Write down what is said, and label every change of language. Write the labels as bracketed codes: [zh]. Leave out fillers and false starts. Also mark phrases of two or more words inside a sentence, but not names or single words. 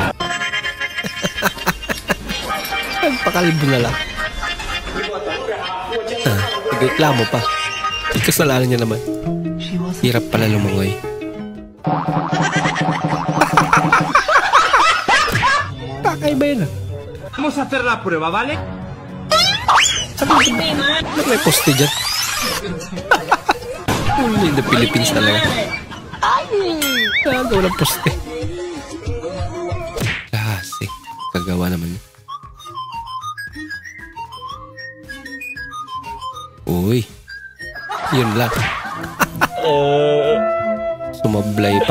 [tl] Nagpakalbo na lang. Nagreklamo pa. Kasalanan niya naman. Hirap pala lumangoy. Kakaiba yun ah. [es] Vamos a hacer la prueba, ¿vale? [tl] Ba't may poste dyan? [en] Only in the Philippines talaga. [tl] Kagawa ng poste. Kasi, kagawa naman yun. Uy. Yun lang. Sumablay pa.